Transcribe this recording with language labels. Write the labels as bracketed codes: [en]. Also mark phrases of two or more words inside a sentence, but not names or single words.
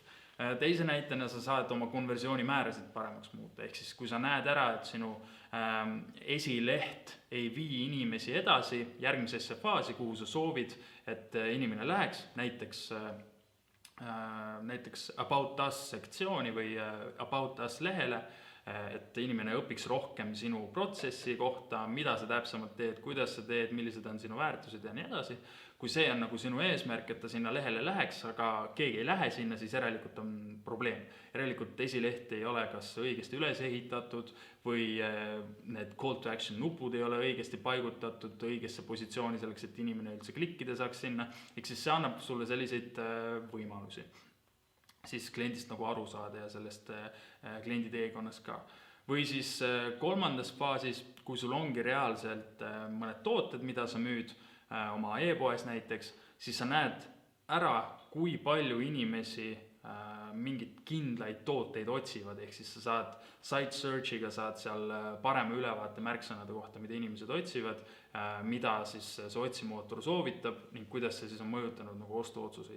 [et] Teise näitena sa saad oma konversioonimäärasid paremaks muuta, ehk siis kui sa näed ära, et sinu esileht ei vii inimesi edasi järgmisesse faasi, kuhu sa soovid, et inimene läheks, näiteks [en] About Us [et] sektsiooni või [en] About Us [et] lehele, et inimene õpiks rohkem sinu protsessi kohta, mida sa täpsemalt teed, kuidas sa teed, millised on sinu väärtused ja nii edasi. Kui see on nagu sinu eesmärk, et ta sinna lehele läheks, aga keegi ei lähe sinna, siis järelikult on probleem. Järelikult esileht ei ole kas õigesti üles ehitatud või need [en] call to action [et] nupud ei ole õigesti paigutatud õigesse positsiooni selleks, et inimene üldse klikkida saaks sinna. Ehk siis see annab sulle selliseid võimalusi siis kliendist nagu aru saada ja sellest kliendi teekonnast ka. Või siis kolmandas faasis, kui sul ongi reaalselt mõned tooted, mida sa müüd oma e-poes näiteks, siis sa näed ära, kui palju inimesi mingid kindlaid tooteid otsivad, ehk siis sa saad [en] site search'iga [et] saad seal parema ülevaate märksõnade kohta, mida inimesed otsivad, mida siis see otsimootor soovitab ning kuidas see siis on mõjutanud nagu ostuotsuseid.